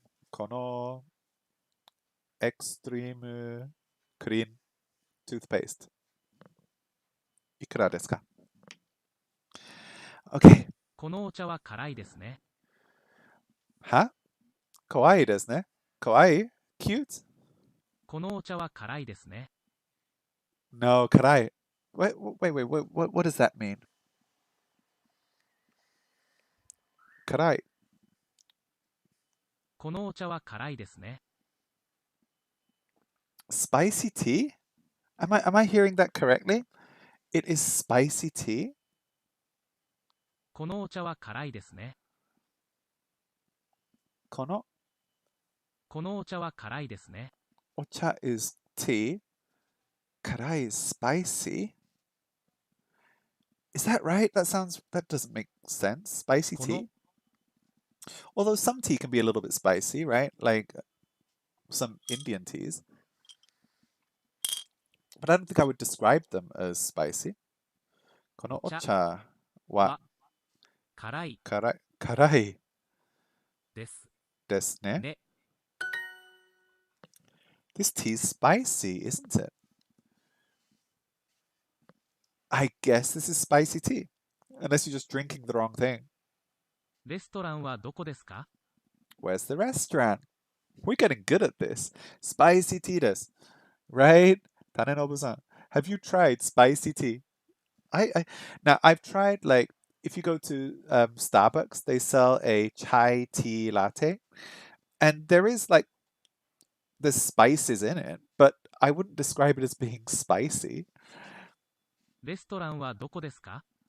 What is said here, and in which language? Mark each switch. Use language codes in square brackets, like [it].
[ja] このエクストリームクリーントゥースペーストいくらですか? [en] OK. [ja] このお茶は辛いですね。は? かわいいですね。かわいい [en] Cute? [ja] このお茶は辛いですね。 [en] No, karai. Wait, what does that mean? [ja] Karai. このお茶は辛いですね。 [en] Spicy tea? Am I hearing that correctly? It is spicy tea? [ja] このお茶は辛いですね。 Kono このお茶は辛いですね。 [en] ocha is tea. Karai is spicy. Is that right? That doesn't make sense. Spicy [ja] この [en] tea? Although some tea can be a little bit spicy, right? Like some Indian teas. But I don't think I would describe them as spicy. [ja] Kono お茶 ocha wa は辛い karai です desu ne. ね。 [en] This tea's spicy, isn't it? I guess this is spicy tea. Unless you're just drinking the wrong thing. [ja] レストランはどこですか？ [en] Where's the restaurant? We're getting good at this. Spicy tea desu. Right? Tanenobu-san, have you tried spicy tea? Now I've tried, like, if you go to Starbucks, they sell a chai tea latte, and there's spices in it, but I wouldn't describe it as being spicy. [ja] レストランはどこですか？